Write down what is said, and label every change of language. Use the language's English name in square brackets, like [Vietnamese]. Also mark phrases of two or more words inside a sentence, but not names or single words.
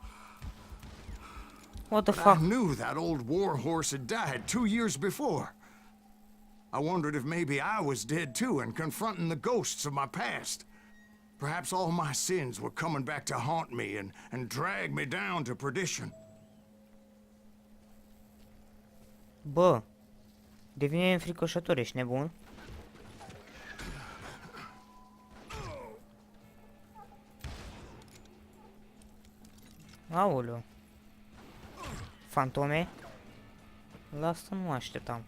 [English] What the But I fuck? knew that old war horse had died 2 years before. I wondered if maybe I was dead too and confronting the ghosts of my past. Perhaps all my sins were coming back to haunt me and drag me down to perdition. [Romanian] Bă, devine înfricoșător, ești nebun? Aoleu. Fantome? La asta nu mă așteptam.